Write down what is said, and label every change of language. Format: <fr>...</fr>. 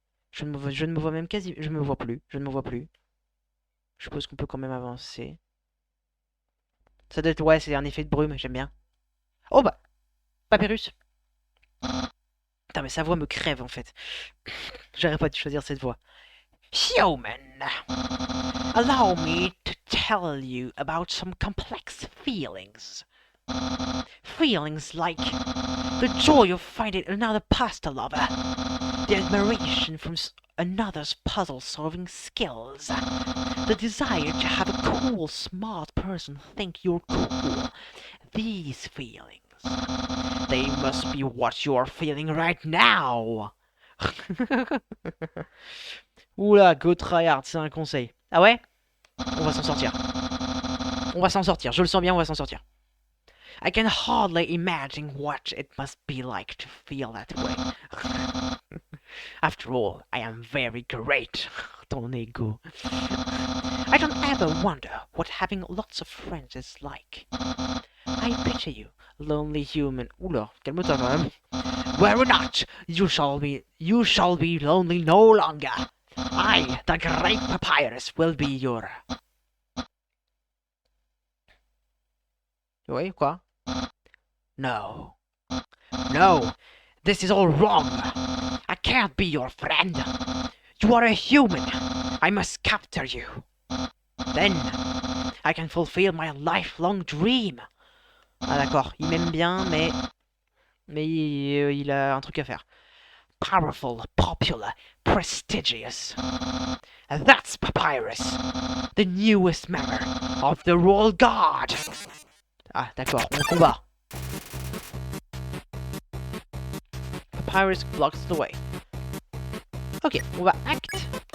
<fr>Je ne me vois même quasi... Je me vois plus. Je ne me vois plus. Je suppose qu'on peut quand même avancer. Ça doit être... Ouais, c'est un effet de brume, j'aime bien. Oh bah. Papyrus. Putain, mais sa voix me crève en fait. J'aurais pas dû choisir cette voix.</fr> <en>Human, allow me to tell you about some complex feelings. Feelings like the joy of finding another pasta lover, the admiration from another's puzzle-solving skills, the desire to have a cool, smart person think you're cool. These feelings, they must be what you're feeling right now.</en> <fr>Oula, go tryhard, c'est un conseil. Ah ouais? On va s'en sortir. On va s'en sortir, je le sens bien, on va s'en sortir.</fr> <en>I can hardly imagine what it must be like to feel that way. After all, I am very great.</en> <fr>Ton ego.</fr> <en>I don't ever wonder what having lots of friends is like. I picture you, lonely human.</en> <fr>Oula, calme-toi quand même.</fr> <en>Worry not, you shall be lonely no longer. I, the great Papyrus, will be your...</en> <fr>Oui, quoi?</fr> <en>No. No, this is all wrong. I can't be your friend. You are a human. I must capture you. Then, I can fulfill my lifelong dream.</en> <fr>Ah d'accord, il m'aime bien, mais il a un truc à faire.</fr> <en>Powerful, popular, prestigious. That's Papyrus, the newest member of the Royal Guard.</en> <fr>Ah d'accord, on combat.</fr> <en>Papyrus blocks the way.</en> <fr>Ok, on va act.</fr>